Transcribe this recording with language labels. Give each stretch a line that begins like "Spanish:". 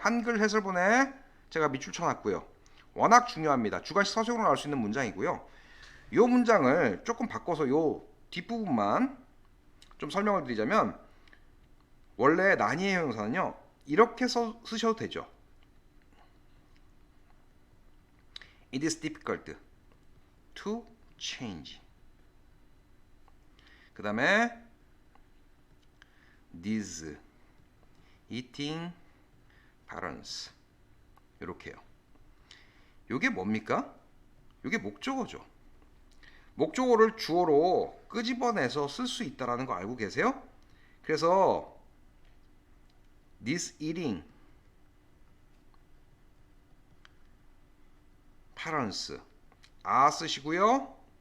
Korean: 한글 해설본에 제가 밑줄 쳐놨고요. 워낙 중요합니다. 주관식 서술형으로 나올 수 있는 문장이고요. 이 문장을 조금 바꿔서 이 뒷부분만 좀 설명을 드리자면 원래 난이의 형용사는요. 이렇게 쓰셔도 되죠.
English: It is difficult to change.
Korean: 그 다음에
English: these eating patterns.
Korean: 이렇게요. 이게 뭡니까? 이게 목적어죠. 목적어를 주어로 끄집어내서 쓸 수 있다는 거 알고 계세요? 그래서
English: this eating parents are
Korean: 쓰시고요.